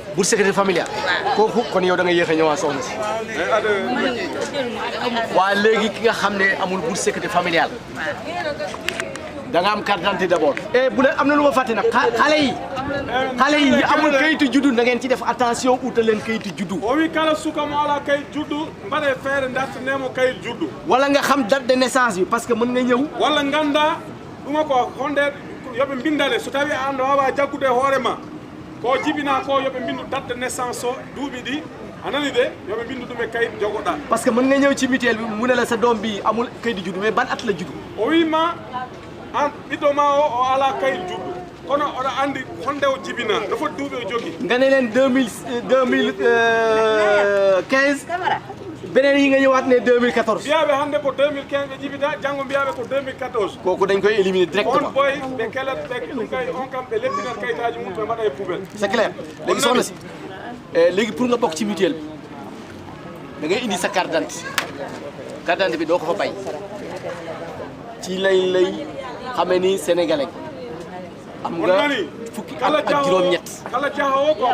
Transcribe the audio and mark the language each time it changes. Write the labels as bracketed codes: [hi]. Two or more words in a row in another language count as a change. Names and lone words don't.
[fr] bourse sécurité familiale [wo] kooku kon yow da nga yéex a ñëwaat soxna si waa léegi ki nga xam ne amul [fr] bourse sécurité familiale [wo] da nga am [fr] carte d'identité d'abord et [wo] bu leen am na lu ma fàtte nag xale yi amul kayitu juddu na ngeen ci def attention utal leen kayitu juddu [ff] o wi kala suka mo ala kayit juddu mbaɗe feere dartinemo kayit juddu [wo] wala nga xam [fr] date de naissance [wo] bi [fr] parce que [wo] mën nga ñëw [ff] walla ganda ɗuma ko honde yoɓe mbindane so tawi an wawa jaggude hoore ma ko jibina ko yoɓe mbindu [fr] date de naissance [ff] o duuɓi ɗi a nani de yoɓe mbindu ɗum e kayit jogoɗa [fr] parce que [wo] mën nga ñëw ci mutuelle bi mu ne la sa doom bi amul kayitu juddu mais ban at la juddu [ff] o wima an ɓiɗɗo ma o ala kayit juddu kono oɗo andi honde o jibina no foti duuɓi o jogui [wo] nga ne leen 2015 beneen yi nga ñëwaat ne 2014 [ff] mbiyaɓe hannde ko 2015 ɓe jibita janngo mbiyaɓe ko 2014 [wo] kooku dañ koy éliminer [ff] on directement boy ɓe kelat ɓe ɗum kay on kam ɓe lebbinan kayitaji mum ɓe mbaɗa e poubelle [fr] c'est clair [wo] léegi soxna si léegi pour nga bokk ci mutuelle bi da ngay indi sa [fr] carte d'identité [wo] bi doo ko fa bay ci lay xamee ni sénégalais am nga fukki at ak juróom-ñett [ff] kala jahowo ko